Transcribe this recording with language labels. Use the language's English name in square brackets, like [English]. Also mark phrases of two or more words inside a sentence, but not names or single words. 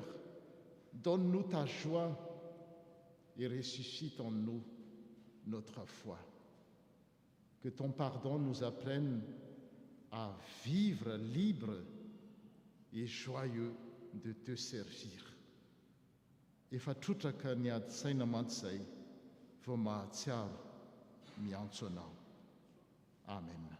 [French] Donne-nous ta joie et ressuscite en nous notre foi. Que ton pardon nous apprenne à vivre libre et joyeux de te servir. [Malagasy] Efa trotraka ny ady saina mantsy izay vao mahatsiaro miantso anao. Amen.